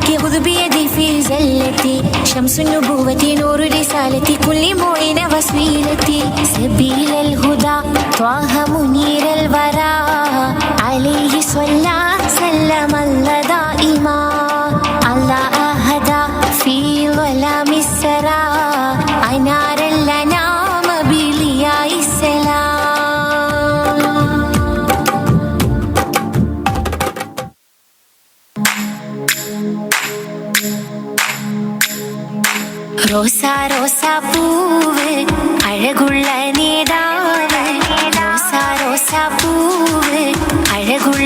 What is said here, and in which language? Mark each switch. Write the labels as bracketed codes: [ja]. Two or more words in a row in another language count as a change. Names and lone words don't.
[ar] خذ بيدي في زلتي شمس النبوة نور رسالتي كل معين وسيلتي سبيل الهدى طه منير الورى عليه صلى سلم الله دائما الله أهدى في ظلام السرى أنار الأنام بلياء السلام [ml] റോസാ റോസാ പൂവ് അഴകുള്ള നേതാവ് റോസാ റോസാ പൂവ് അഴകുള്ള